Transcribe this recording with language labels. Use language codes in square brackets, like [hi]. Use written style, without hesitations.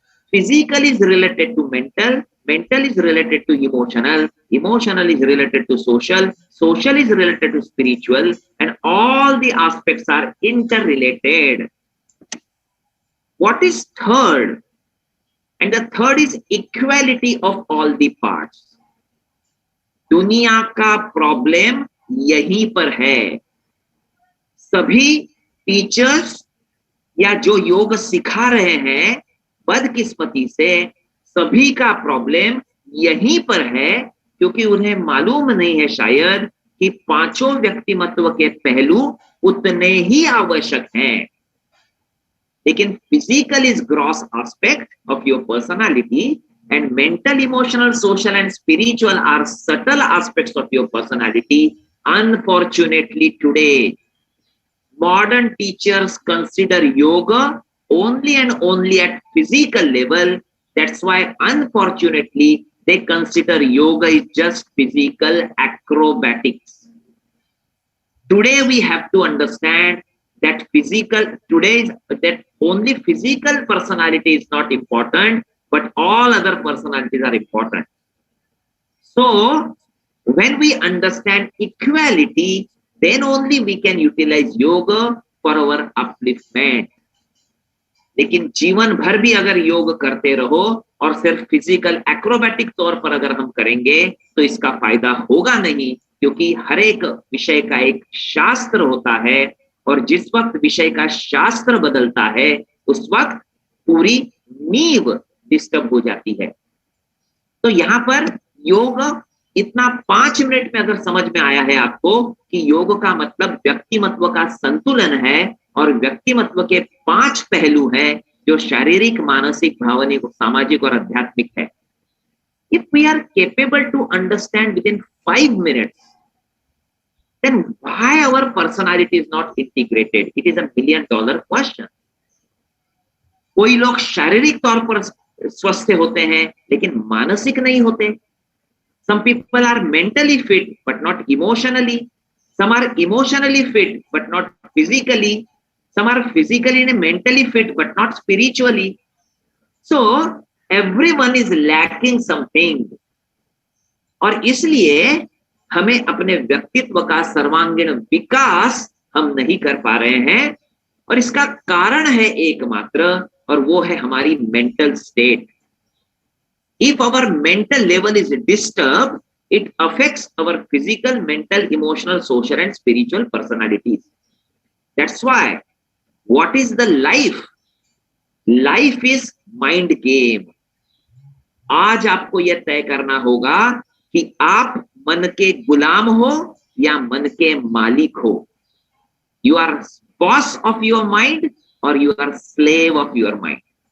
[en] Physical is related to mental. Mental is related to emotional. Emotional is related to social. Social is related to spiritual. And all the aspects are interrelated. What is third? And the third is equality of all the parts. [hi] दुनिया का problem यहीं पर है. सभी teachers या जो योग सिखा रहे हैं, बदकिस्मती से सभी का प्रॉब्लम यहीं पर है, क्योंकि उन्हें मालूम नहीं है शायद कि 5 व्यक्तिमत्व के पहलू उतने ही आवश्यक हैं. लेकिन [en] Physical is gross aspect of your personality and mental, emotional, social and spiritual are subtle aspects of your personality. Unfortunately, today, modern teachers consider yoga only and only at physical level. That's why, unfortunately, they consider yoga is just physical acrobatics. Today, we have to understand that that only physical personality is not important, but all other personalities are important. So, when we understand equality, then only we can utilize yoga for our upliftment. [hi] लेकिन जीवन भर भी अगर योग करते रहो और सिर्फ फिजिकल एक्रोबैटिक तौर पर अगर हम करेंगे तो इसका फायदा होगा नहीं, क्योंकि हर एक विषय का एक शास्त्र होता है और जिस वक्त विषय का शास्त्र बदलता है उस वक्त पूरी नींव डिस्टर्ब हो जाती है. तो यहाँ पर योग इतना 5 मिनट में अगर समझ में आया है आपको कि योग का मतलब व्यक्तिमत्व का संतुलन है और व्यक्तिमत्व के 5 पहलू हैं जो शारीरिक, मानसिक, भावनिक, सामाजिक और आध्यात्मिक है. [en] If we are capable to understand within 5 minutes, then why our personality is not integrated? It is $1 million question. [hi] कोई लोग शारीरिक तौर पर स्वस्थ होते हैं लेकिन मानसिक नहीं होते. [en] Some people are mentally fit but not emotionally. Some are emotionally fit but not physically. Some are physically and mentally fit but not spiritually. So everyone is lacking something. [hi] और इसलिए हमें अपने व्यक्तित्व का सर्वांगीण विकास हम नहीं कर पा रहे हैं, और इसका कारण है एकमात्र, और वो है हमारी mental state. [en] If our mental level is disturb, it affects our physical, mental, emotional, social and spiritual personalities. That's why what is the life? Life is mind game. [hi] आज आपको यह तय करना होगा कि आप मन के गुलाम हो या मन के मालिक हो। [en] You are boss of your mind or you are slave of your mind.